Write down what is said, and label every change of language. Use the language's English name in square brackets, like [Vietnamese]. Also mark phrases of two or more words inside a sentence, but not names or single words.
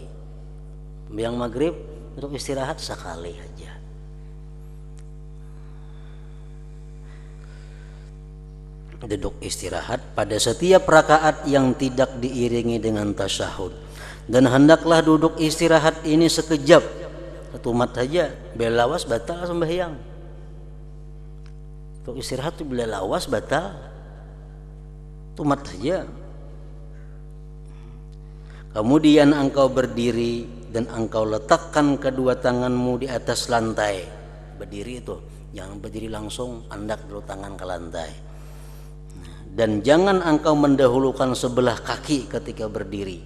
[Indonesian] Sembahyang maghrib untuk istirahat sekali aja. Duduk istirahat pada setiap rakaat yang tidak diiringi dengan tasyahud. Dan hendaklah duduk istirahat ini sekejap, [Banjar] setumat saja, bila lawas batal sembahyang. Untuk istirahat itu bila lawas batal, tumat saja. [Indonesian] Kemudian engkau berdiri dan engkau letakkan kedua tanganmu di atas lantai. [Banjar] Berdiri itu, jangan berdiri langsung, andak dulu tangan ke lantai. [Indonesian] Dan jangan engkau mendahulukan sebelah kaki ketika berdiri.